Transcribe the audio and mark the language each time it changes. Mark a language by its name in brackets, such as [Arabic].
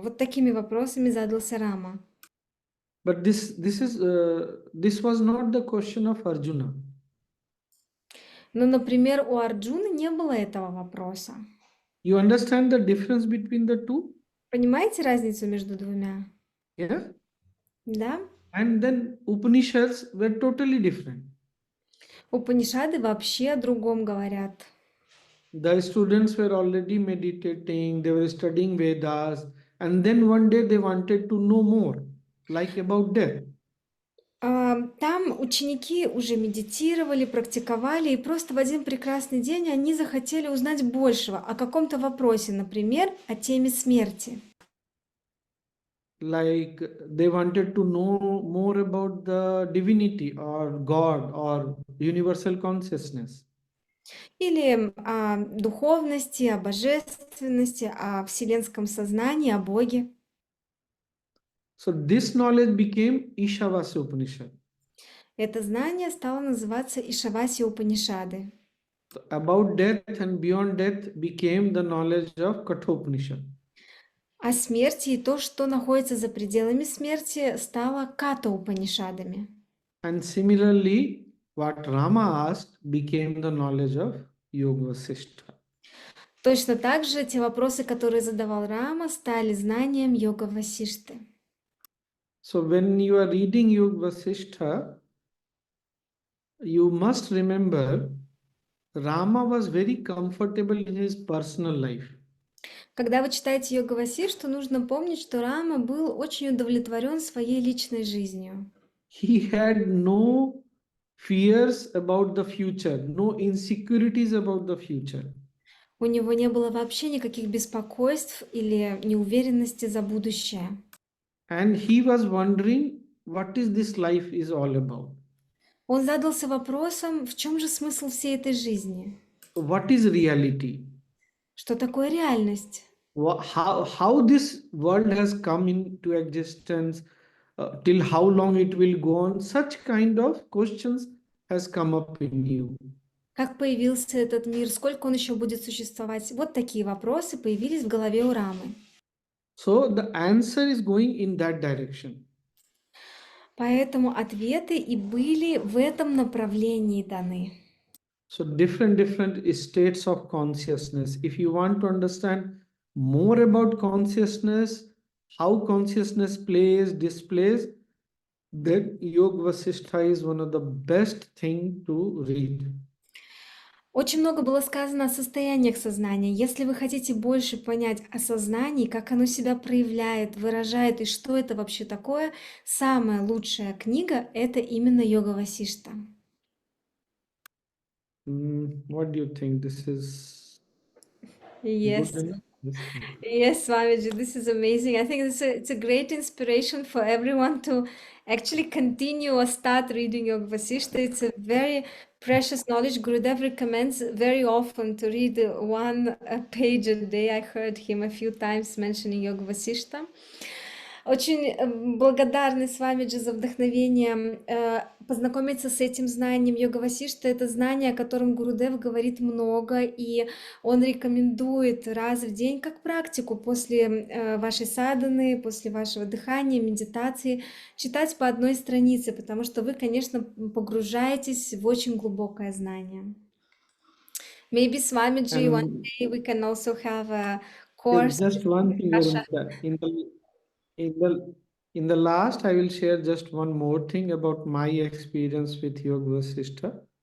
[Russian] Вот такими вопросами задался Рама. [English] But this was not the question of Arjuna. [Russian] Но, например, у Арджуны не было этого вопроса. [English] You understand the difference between the two? [Russian] Понимаете разницу между двумя? [English] Yeah. [Russian] Да? [English] And then Upanishads were totally different. [Russian] Упанишады вообще о другом говорят. [English] The students were already meditating, they were studying Vedas, and then one day they wanted to know more, like about death. [Russian] Там ученики уже медитировали, практиковали, и просто в один прекрасный день они захотели узнать большего о каком-то вопросе, например, о теме смерти. [English] Like they wanted to know more about the divinity or God or universal consciousness. [Russian] Или о духовности, о божественности, о вселенском сознании, о Боге. [English] So this knowledge became Ishavasya Upanishad. [Russian] Это знание стало называться Ишаваси Упанишады. [English] About death and beyond death became the knowledge of Kathopanishad. [Russian] О смерти и то, что находится за пределами смерти, стало Ката Упанишадами. [English] And similarly, what Rama asked became the knowledge of Yoga Vasishta. [Russian] Точно так же те вопросы, которые задавал Рама, стали знанием йога Васишты. [English] So when you are reading Yoga Vasishta, you must remember Rama was very comfortable in his personal life. [Russian] Когда вы читаете йога Васишту, нужно помнить, что Рама был очень удовлетворен своей личной жизнью. [English] He had no fears about the future, no insecurities about the future. [Russian] У него не было вообще никаких беспокойств или неуверенности за будущее. [English] And he was wondering what is this life is all about. [Russian] Он задался вопросом, в чем же смысл всей этой жизни? [English] What is reality? [Russian] Что такое реальность? [English] How this world has come into existence, till how long it will go on, such kind of questions has come up in you. [Russian] Как появился этот мир? Сколько он еще будет существовать? Вот такие вопросы появились в голове у Рамы. [English] So the answer is going in that direction. [Russian] Поэтому ответы и были в этом направлении даны. [English] So different states of consciousness. If you want to understand more about consciousness, how consciousness plays, displays, then Yoga Vasishtha is one of the best thing to read. [Russian] Очень много было сказано о состояниях сознания. Если вы хотите больше понять о сознании, как оно себя проявляет, выражает и что это вообще такое, самая лучшая книга — это именно Йога Васишта. [English] What do you think? This is Yes. good enough? Yes. Yes, Swamiji, this is amazing. I think it's a great inspiration for everyone to actually continue or start reading Yoga Vasishta. It's a very precious knowledge. Gurudev recommends very often to read one page a day. I heard him a few times mentioning Yoga Vasishta. [Russian] Очень благодарны Свамиджи за вдохновение познакомиться с этим знанием Йога Васишта. Это знание, о котором Гурудев говорит много, и он рекомендует раз в день как практику после вашей садханы, после вашего дыхания, медитации, читать по одной странице, потому что вы, конечно, погружаетесь в очень глубокое знание. [English] Maybe Swamiji, one And day we can also have a course. just one thing, Veronica. In the last, I will share just one more thing about my experience with Yoga Vasishtha.